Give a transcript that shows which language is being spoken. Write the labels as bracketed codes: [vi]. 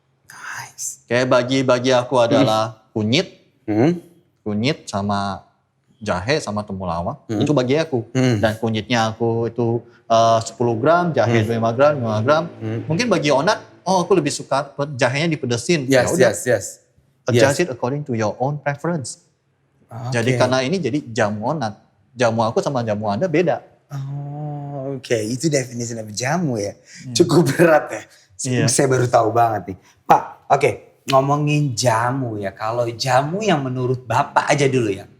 [en] Nice. [id] Kayak bagi aku adalah kunyit sama jahe sama temulawak, itu bagi aku. Dan kunyitnya aku itu 10 gram, jahe 5 gram. Mungkin bagi Onat, aku lebih suka jahenya dipedesin. Ya udah, [en] Yes. adjust it according to your own preference. [id] Jadi karena ini jadi jamu Onat. Jamu aku sama jamu Anda beda. Oh, oke. Itu definisi dari jamu ya. Cukup berat ya. Iya. Saya baru tahu banget nih. Pak, oke. Ngomongin jamu ya. Kalau jamu yang menurut Bapak aja dulu ya.